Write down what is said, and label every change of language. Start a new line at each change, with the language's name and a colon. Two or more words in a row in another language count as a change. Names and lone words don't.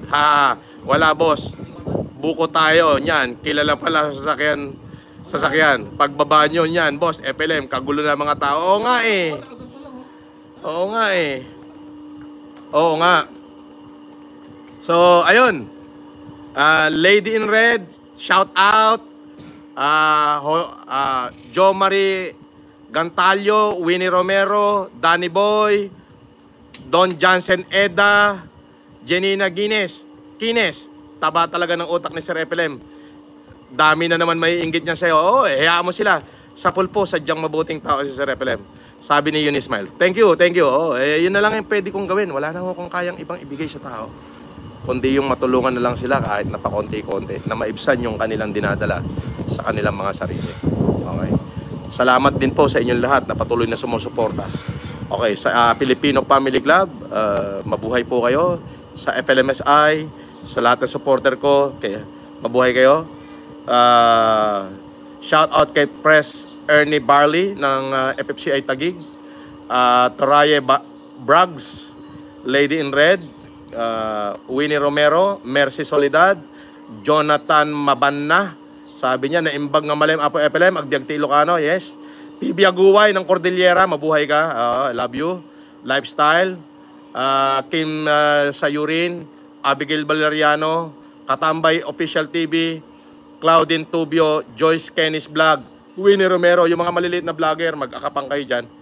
Filipino: Ha, wala boss. Buko tayo, niyan. Kilala pala sa sasakyan. Pagbaba nyo niyan, boss, FLM, kagulo na mga tao. Oo nga eh. Oo nga eh. Oo nga. So, ayun.
English: Lady in Red, shout out. Jo Marie Gantalyo, Winnie Romero, Danny Boy, Don Jansen Eda, Jenina Kines.
Filipino: Taba talaga ng utak ni Sir FLM. Dami na naman may inggit niya sa'yo. Oo, hayaan mo sila. Sa pulpo, sadyang mabuting tao si Sir FLM. Sabi ni Eunice Miles.
English: Thank you.
Filipino: Oo, yun na lang yung pwede kong gawin. Wala na akong kayang ibang ibigay sa tao. Kundi yung matulungan na lang sila kahit na pakonti-konti na maibsan yung kanilang dinadala sa kanilang mga sarili. Okay? Salamat din po sa inyong lahat na patuloy na sumusuporta. Okay, sa Filipino Family Club, mabuhay po kayo. Sa FLMSI, sa lahat ng supporter ko, mabuhay kayo.
English: Shout out
Filipino: kay Press Ernie Barley ng FFCI Taguig, Toraye Braggs, Lady in Red, Winnie Romero, Mercy Soledad, Jonathan Mabanna, sabi niya,
Iloko: naimbag nga malim apo FLM, agbyag ti Ilocano,
English: yes.
Filipino: PB Aguway ng Cordillera, mabuhay ka,
English: love you.
Filipino: Lifestyle, Kim Sayurin, Abigail Valeriano, Katambay Official TV, Claudine Tubio, Joyce Kennis Vlog, Winnie Romero, yung mga maliliit na vlogger, mag-akapang kayo dyan.